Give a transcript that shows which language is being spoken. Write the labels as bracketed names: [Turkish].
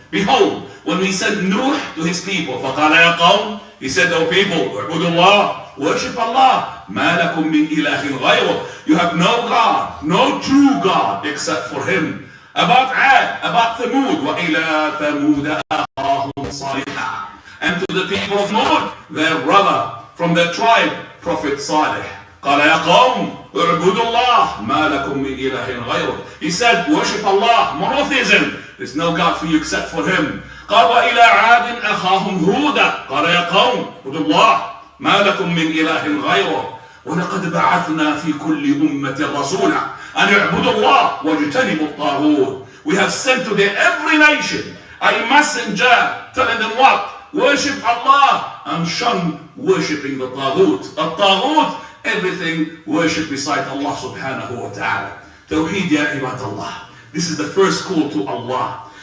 [English] Behold, when we sent Nuh to his people, [Arabic] فَقَالَ يَا قَوْمٍ, [English] he said, O people, [Arabic] اعبدوا الله, [English] worship Allah, [Arabic] مَا لَكُم مِّنْ إِلَٰهٍ غَيْرُهُ. [English] You have no God, no true God except for him. About Ad, about Thamud, [Arabic] وَإِلَىٰ ثَمُودَ أَخَاهُمْ صَالِحًا. [English] And to the people of Noah, their brother from their tribe, Prophet Salih. [Arabic] قال يا قوم اعبدوا الله ما لكم من إله غيره. [English] He said, worship Allah, monotheism. There's no God for you except for him. [Arabic] قال وإلى عاد أخاهم هودا قال يا قوم اعبدوا الله ما لكم من إله غيره ولقد بعثنا في كل أمة رسولا أن اعبدوا الله واجتنبوا الطاغوت. [English] We have sent to every nation a messenger telling them what? Worship Allah and shun worshipping the Taghut. A Taghut, everything worship beside Allah subhanahu wa ta'ala. Tawheed ya ibadallah. This is the first call to Allah.